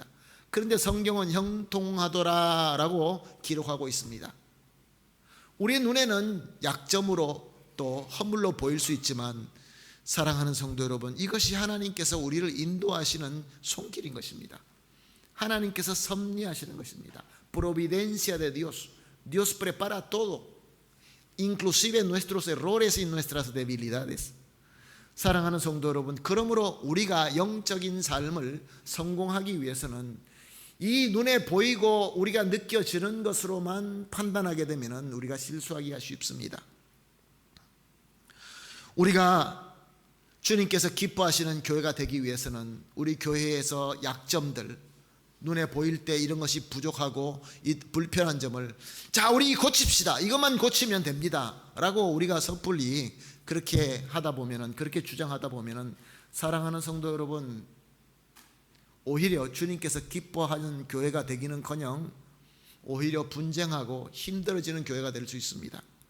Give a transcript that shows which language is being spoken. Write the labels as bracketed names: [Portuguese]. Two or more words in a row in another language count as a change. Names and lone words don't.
[Korean] 그런데 성경은 형통하더라라고 기록하고 있습니다. 우리의 눈에는 약점으로 또 허물로 보일 수 있지만 사랑하는 성도 여러분, 이것이 하나님께서 우리를 인도하시는 손길인 것입니다. 하나님께서 섭리하시는 것입니다. [Spanish] Providencia de Dios. Dios prepara todo, inclusive nuestros errores y nuestras debilidades. [Korean] 사랑하는 성도 여러분, 그러므로 우리가 영적인 삶을 성공하기 위해서는 이 눈에 보이고 우리가 느껴지는 것으로만 판단하게 되면 우리가 실수하기가 쉽습니다. 우리가 주님께서 기뻐하시는 교회가 되기 위해서는 우리 교회에서 약점들 눈에 보일 때 이런 것이 부족하고 이 불편한 점을 자 우리 고칩시다, 이것만 고치면 됩니다 라고 우리가 섣불리 그렇게 하다 보면은, 그렇게 주장하다 보면은 사랑하는 성도 여러분, 오히려 주님께서 기뻐하는 교회가 되기는커녕 오히려 분쟁하고 힘들어지는 교회가 될 수 있습니다.